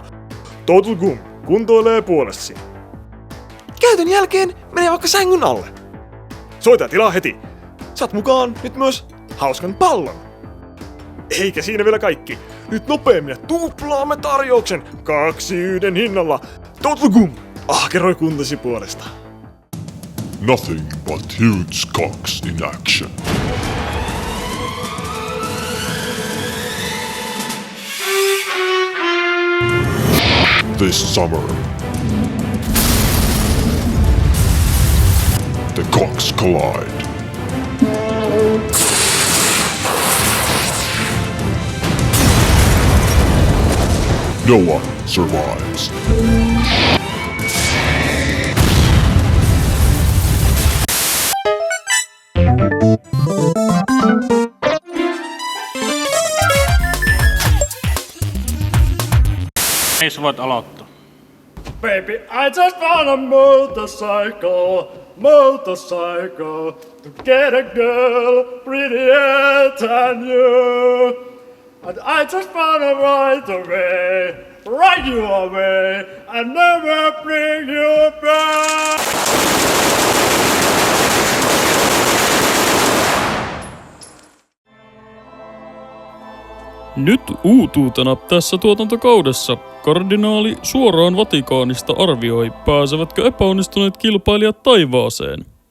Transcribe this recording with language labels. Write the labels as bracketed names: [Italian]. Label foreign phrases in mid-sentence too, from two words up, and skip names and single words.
[Finnish] Total Gum kuntoilee puolestasi. Käytön jälkeen menee vaikka sängyn alle. Soita ja tilaa heti. Saat mukaan nyt myös hauskan pallon. Eikä siinä vielä kaikki. Nyt nopeammin ja tuplaamme tarjouksen 2 yhden hinnalla. Total Gum ahkeroi kuntasi puolesta. [English] Nothing but huge cocks in action. This summer, the cocks collide. No one survives. [Finnish] Ei sä voit aloittaa. [English] Baby, I just want a motorcycle to get a girl prettier than you. And I just wanna ride you away, and never bring you back. [Finnish] Nyt uutuutena tässä tuotantokaudessa kardinaali suoraan Vatikaanista arvioi, pääsevätkö epäonnistuneet kilpailijat taivaaseen.